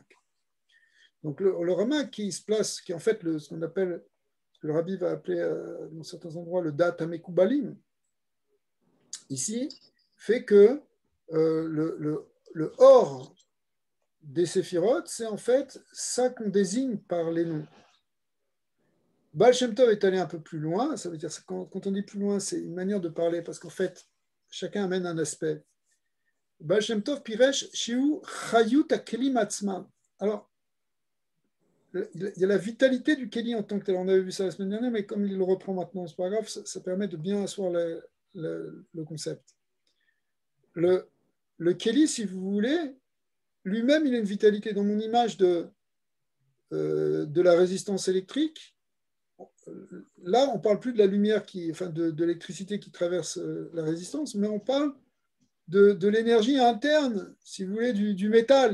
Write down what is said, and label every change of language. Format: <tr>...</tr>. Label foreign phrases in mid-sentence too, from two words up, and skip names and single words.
<fr>Donc, le Ramak qui se place, qui est en fait ce qu'on appelle, ce que le Rabbi va appeler dans certains endroits le</fr> <he>דעת המקובלים,</he> <fr>ici, fait que le or des séphirotes, c'est en fait ça qu'on désigne par les noms. Baal Shem Tov est allé un peu plus loin, ça veut dire quand on dit plus loin, c'est une manière de parler, parce qu'en fait, chacun amène un aspect.</fr> <he>בעל שם טוב פירש שהוא חיות הכלים עצמם.</he> <fr>Alors, il y a la vitalité du Keli en tant que tel. On avait vu ça la semaine dernière, mais comme il le reprend maintenant, c'est pas grave, ça permet de bien asseoir le concept. Le Keli, si vous voulez, lui-même, il a une vitalité. Dans mon image de la résistance électrique, là, on ne parle plus de la lumière, de l'électricité qui traverse la résistance, mais on parle de l'énergie interne, si vous voulez, du métal.</fr>